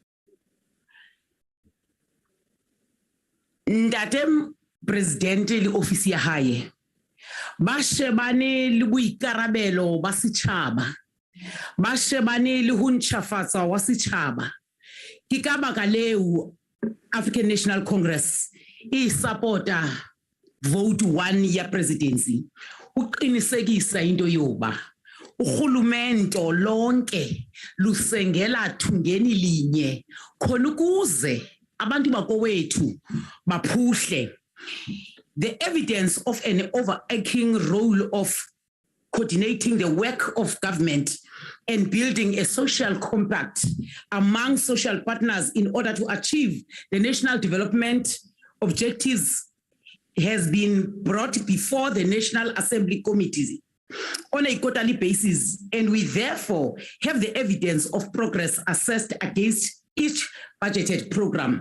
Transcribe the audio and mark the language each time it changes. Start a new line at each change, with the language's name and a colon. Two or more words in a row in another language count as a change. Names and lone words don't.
Southern Sotho: Ntate president le ofisi ya hae ba shebane le boikarabelo ba setjhaba, ba shebane le ho ntjhafatsa wa setjhaba. Ke ka baka leo African National Congress e supporta vote 1 ya presidency.
Xhosa: Uqinisekisa into yoba urhulumento lonke lusengela thungeni linye khona ukuze abantu bakowethu baphuhle.
English: The evidence of an overarching role of coordinating the work of government and building a social compact among social partners in order to achieve the national development objectives has been brought before the National Assembly committees on a quarterly basis, and we therefore have the evidence of progress assessed against each budgeted program.